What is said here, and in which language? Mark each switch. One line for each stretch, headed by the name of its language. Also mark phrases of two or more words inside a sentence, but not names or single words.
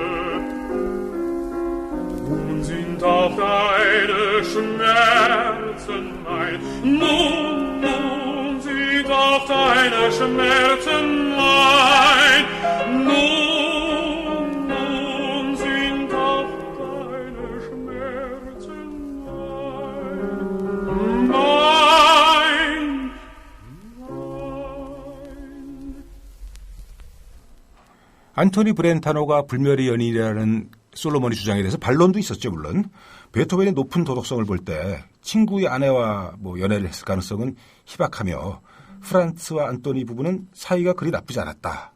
German: Nun sind auch deine Schmerzen mein, nun sind auch deine Schmerzen mein, nun sind auch deine Schmerzen mein.
Korean: 안토니 브렌타노가 불멸의 연인이라는 솔로몬의 주장에 대해서 반론도 있었죠, 물론. 베토벤의 높은 도덕성을 볼 때 친구의 아내와 연애를 했을 가능성은 희박하며 프란츠와 안토니 부부는 사이가 그리 나쁘지 않았다.